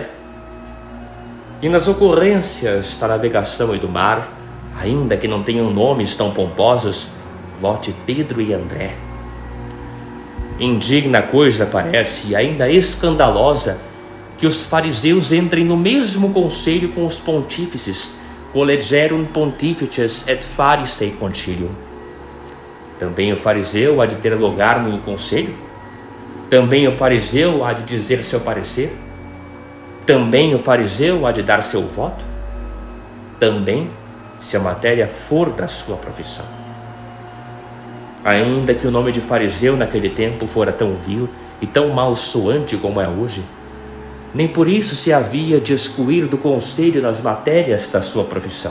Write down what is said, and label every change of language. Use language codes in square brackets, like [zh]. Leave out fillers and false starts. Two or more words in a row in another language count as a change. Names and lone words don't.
[pt] E nas ocorrências da navegação e do mar, ainda que não tenham nomes tão pomposos, vote Pedro e André. Indigna coisa parece, e ainda escandalosa, que os fariseus entrem no mesmo conselho com os pontífices, [la] collegerum pontifices et farisei concilium. [pt] Também o fariseu há de ter lugar no conselho? Também o fariseu há de dizer seu parecer? Também o fariseu há de dar seu voto? Também, se a matéria for da sua profissão. Ainda que o nome de fariseu naquele tempo fora tão vil e tão mal soante como é hoje, nem por isso se havia de excluir do conselho nas matérias da sua profissão.